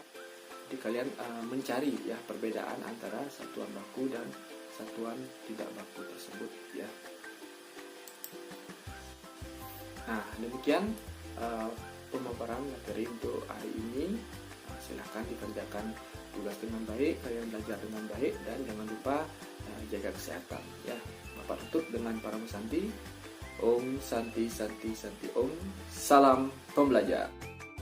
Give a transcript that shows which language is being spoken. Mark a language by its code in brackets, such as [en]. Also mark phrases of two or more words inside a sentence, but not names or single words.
[id] Jadi kalian mencari ya perbedaan antara satuan baku dan satuan tidak baku tersebut ya. Nah, demikian pemaparan materi untuk hari ini. Silahkan dikerjakan tugas dengan baik, kalian belajar dengan baik, dan jangan lupa jaga kesehatan ya. Bapak tutup dengan Paramu Santi. [sa] ॐ शान्ति शान्ति शान्ति ॐ. [id] Salam pembelajar.